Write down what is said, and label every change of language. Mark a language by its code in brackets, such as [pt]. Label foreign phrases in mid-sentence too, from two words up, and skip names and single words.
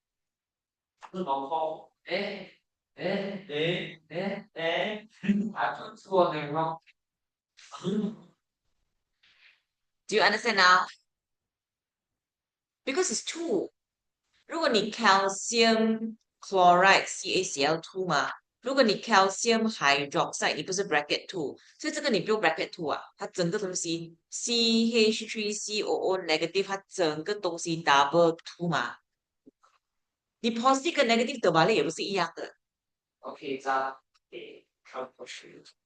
[en] I put two on the wrong. Do you understand now? Because it's 2. [zh] 如果你 [en] calcium chloride [zh] CaCl2 嘛，如果你 [en] calcium hydroxide [zh] 你不是 bracket 2，所以这个你不用 bracket 2啊，它整个东西 CH3COO negative 它整个东西 double 2嘛，你 positive 跟 negative 得完了也不是一样的。 Okay, 这样看过去。